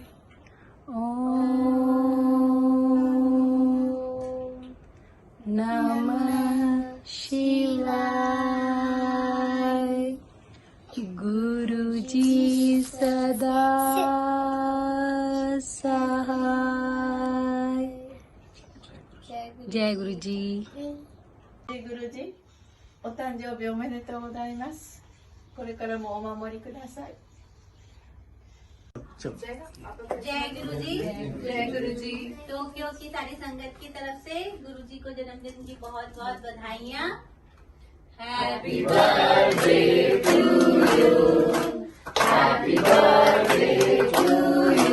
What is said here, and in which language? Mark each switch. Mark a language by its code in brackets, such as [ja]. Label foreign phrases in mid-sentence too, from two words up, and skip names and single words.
[hi] नमः शिवाय. गुरुजी सदा सहाय. जय गुरुजी. [ja] グルージ、お誕生日おめでとうございます。これからもお守りください。 [hi] जय गुरुजी. जय गुरुजी. टोक्यो की सारी संगत की तरफ से गुरुजी को जन्मदिन की बहुत बहुत बधाइयाँ. [en] Happy birthday to you. Happy birthday to you.